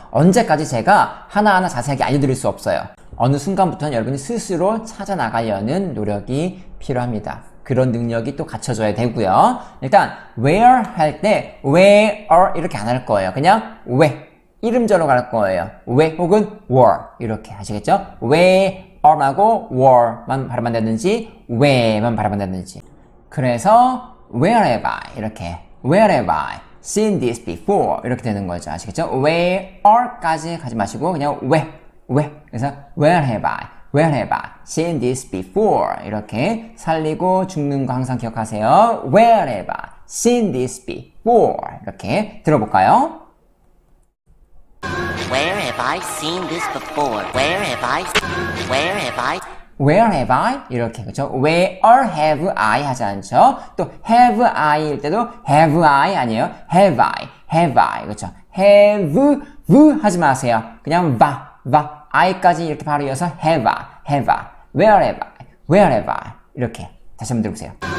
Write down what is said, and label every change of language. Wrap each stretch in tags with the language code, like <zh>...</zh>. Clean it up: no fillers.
<ko>언제까지 제가 하나하나 자세하게 알려드릴 수 없어요. 어느 순간부터는 여러분이 스스로 찾아나가려는 노력이 필요합니다. 그런 능력이 또 갖춰져야 되고요. 일단 where 할 때 where 이렇게 안 할 거예요. 그냥 where 이름절로 갈 거예요. where 혹은 were 이렇게 하시겠죠? where하고 were만 발음한다든지 where만 발음한다든지 그래서 where have I 이렇게</ko> <en>where have I seen this before</en> <ko>이렇게 되는 거죠. 아시겠죠? where까지 가지 마시고 그냥 where 그래서</ko> <en>where have I seen this before</en> <ko>이렇게 살리고 죽는 거 항상 기억하세요.</ko> <en>where have I seen this before</en> <ko>이렇게 들어볼까요?</ko> <en>Where have I seen this before? Where have I?</en> <ko>이렇게 그죠?</ko> <en>Where have I</en> <ko>하지 않죠? 또 have I일 때도 have I 아니에요.</ko> <en>have I</en> <ko>그렇죠? have 하지 마세요. 그냥 I까지 이렇게 바로 이어서 have I.</ko> <en>Where have I?</en> <ko>이렇게 다시 한번 들어보세요.</ko>